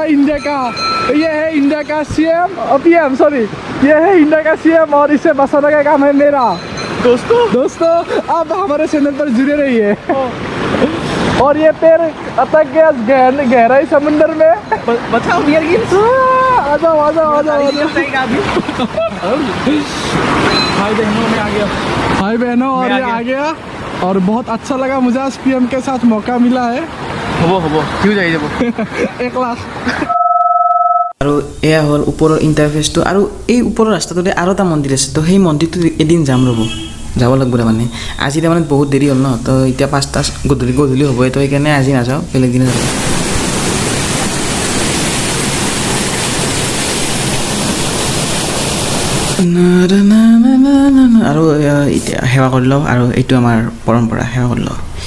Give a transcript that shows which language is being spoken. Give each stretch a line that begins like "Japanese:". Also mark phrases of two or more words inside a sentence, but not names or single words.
Hindi: इंडिया का
English: CM PM sorry
Hindi: ये है इंडिया का सीएम और इसे बसाने का काम है मेरा दोस्तों आप हमारे चैनल पर जुड़े रहिए और ये पैर अटक गया गहराई समुंदर में बताओ आ जाओ भाई बहनों और ये आ गया और बहुत अच्छा लगा मुझे आज पीएम के साथ मौका मिला है
Assamese: হ'ব কিয় যাই যাব 1 লাখ আৰু এয়া হ'ল ওপৰৰ ইণ্টাৰফেচটো আৰু এই ওপৰৰ ৰাস্তাটোতে আৰু এটা মন্দিৰ আছে তো সেই মন্দিৰটো এদিন যাম ৰ'ব যাব লাগিব তাৰমানে আজি তাৰমানে বহুত দেৰি হ'ল ন তো এতিয়া 5টা গধূলি হ'ব তো সেইকাৰণে আজি নাযাওঁ বেলেগ দিনে যাব আৰু এতিয়া সেৱা কৰি লওঁ আৰু এইটো আমাৰ পৰম্পৰা সেৱা কৰি লওঁ